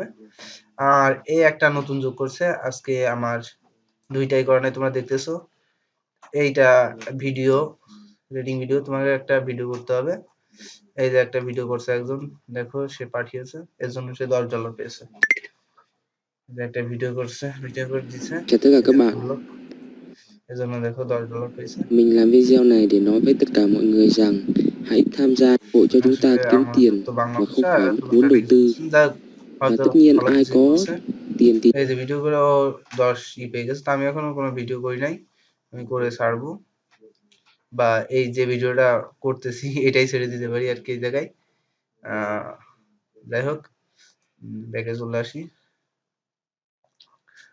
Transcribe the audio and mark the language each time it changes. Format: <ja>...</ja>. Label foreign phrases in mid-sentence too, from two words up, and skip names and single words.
<bn>আর এই একটা নতুন যোগ করছে আজকে, আমার দুইটাই করে নাই, তোমরা দেখতেছো। এইটা ভিডিও রেডিং ভিডিও, তোমাকে একটা ভিডিও করতে হবে। এই যে একটা ভিডিও করছে একজন, দেখো সে পাঠিয়েছে, এর জন্য সে $10 পেয়েছে। যে একটা ভিডিও করছে, ভিডিও করে দিছে,</bn> <vi>Chào tất cả các bạn.</vi> <bn>এর জন্য দেখো $10 পেয়েছে।</bn> <vi>Mình làm video này để nói với tất cả mọi người rằng hãy tham gia hội cho chúng ta</vi> <bn>আসলে</bn> <vi>kiếm</vi> <bn>আমার</bn> <vi>tiền</vi> <bn>তো বাংলা</bn> <vi>mà không</vi> <bn>ভাষা</bn> <vi>phải</vi> <bn>খুব</bn> <vi>vốn</vi> <bn>একটা</bn> <vi>đầu</vi> <bn>ঠিক</bn> <vi>tư.</vi> <bn>যাক,</bn> <vi>Và</vi> <bn>হয়তো</bn> <vi>tất nhiên</vi> <bn>ভালো</bn> <vi>ai</vi> <bn>কিছুই</bn> <vi>có</vi> <bn>বলছে।</bn> <vi>tiền thì</vi> <bn>এই যে ভিডিও করে ও 10 পেয়ে গেছে, তো আমি এখনো কোনো ভিডিও করি নাই, আমি করে ছাড়বো, বা এই যে ভিডিওটা করতেছি এটাই ছেড়ে দিতে পারি আর কি এই জায়গায়। যাই হোক, ব্যাকে চলে আসি।</bn>